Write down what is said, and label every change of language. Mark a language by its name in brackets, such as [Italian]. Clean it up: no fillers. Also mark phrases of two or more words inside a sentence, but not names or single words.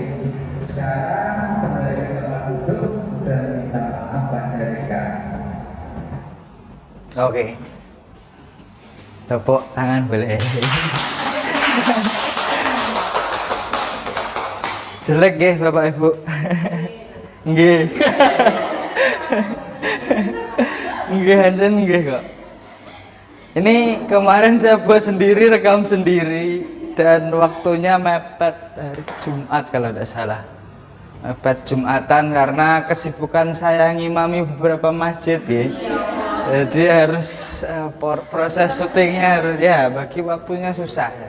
[Indonesian] Sekarang kembali ke tempat duduk dan minta maaf pada mereka. Oke. Tepuk tangan boleh. Jelek nggih Bapak Ibu. [Javanese] Nggih. Nggih hancen nggih kok. [Indonesian] Ini kemarin saya buat sendiri, rekam sendiri, dan waktunya mepet hari Jumat kalau tidak salah. Mepet Jumatan karena kesibukan saya ngimami beberapa masjid ya. Jadi harus proses syutingnya harus ya, bagi waktunya susah ya.